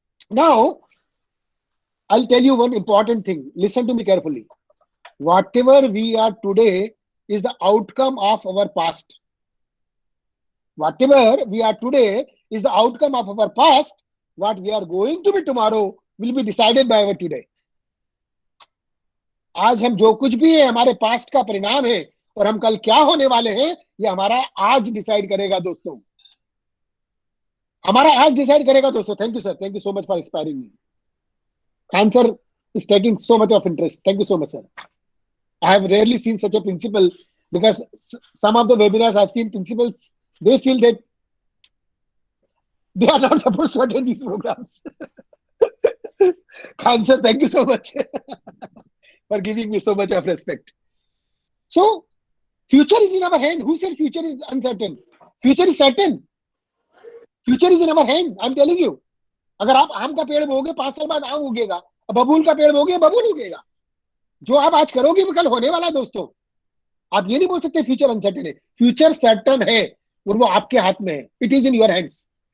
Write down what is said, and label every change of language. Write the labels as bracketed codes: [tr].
[en] Now, I'll tell you one important thing. Listen to me carefully. Whatever we are today is the outcome of our past. Whatever we are today is the outcome of our past. What we are going to be tomorrow will be decided by our today. [hi] आज हम जो कुछ भी है हमारे past का परिणाम है, और हम कल क्या होने वाले हैं ये हमारा आज डिसाइड करेगा दोस्तों, हमारा आज डिसाइड करेगा दोस्तों। [en] Thank you sir, thank you so much for inspiring me. Answer is taking so much of interest. Thank you so much, sir. I have rarely seen such a principal, because some of the webinars I've seen principals, they feel that they are not supposed to attend these programs. Khan sir, thank you so much for giving me so much of respect. So future is in our hand. Who said future is uncertain? Future is certain. Future is in our hand. I'm telling you. [hi] अगर आप आम का पेड़ बोगे 5 साल बाद आम उगेगा, बबूल का पेड़ बोगे बबूल उगेगा. जो आप आज करोगे वो कल होने वाला है दोस्तों. आप ये नहीं बोल सकते फ्यूचर अनसर्टेन है. फ्यूचर सर्टन है और वो आपके हाथ में है. [en] It is in your hands.